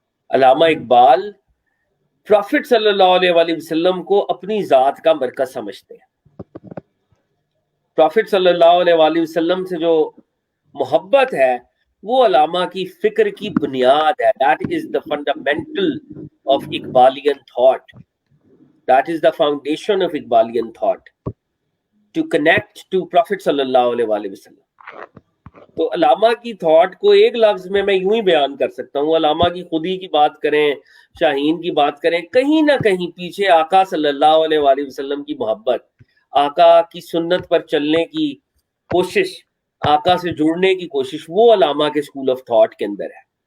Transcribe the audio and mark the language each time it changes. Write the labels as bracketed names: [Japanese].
[Urdu] علامہ Iqbal profit صلی اللہ علیہ وآلہ وسلم کو اپنی ذات کا مرکز سمجھتے ہیں. پروفٹ صلی اللہ علیہ وآلہ وسلم سے جو محبت ہے وہ علامہ کی فکر کی بنیاد ہے. [English] That is the fundamental of Iqbalian thought. That is the foundation of Iqbalian thought. To connect to Prophet [Urdu] صلی اللہ علیہ وآلہ وسلم. تو علامہ کی تھاٹ کو ایک لفظ میں یوں ہی بیان کر سکتا ہوں. علامہ کی خودی کی بات کریں، شاہین کی بات کریں، کہیں نہ کہیں پیچھے آقا صلی اللہ علیہ وآلہ وسلم کی محبت، آقا کی سنت پر چلنے کی کوشش، آقا سے جڑنے کی کوشش، وہ علامہ کے اسکول آف تھاٹ کے اندر ہے.